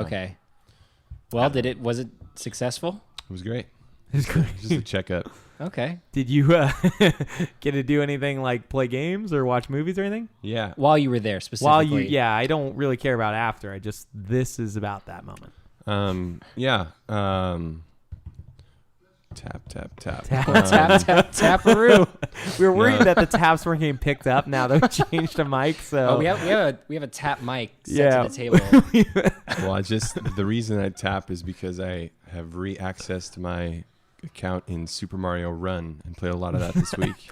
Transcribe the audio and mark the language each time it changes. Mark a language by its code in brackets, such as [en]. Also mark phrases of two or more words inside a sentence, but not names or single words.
[en] okay. Well, was it successful? It was great. It was great. Just a checkup. Okay. Did you get to do anything like play games or watch movies or anything? Yeah. While you were there specifically. I don't really care about after. This is about that moment. Yeah. Tap, tap, tap. Taparoo. We were worried that the taps weren't getting picked up now that we changed to mic. So we have a tap mic set to the table. Well, the reason I tap is because I have re-accessed my account in Super Mario Run and played a lot of that this week.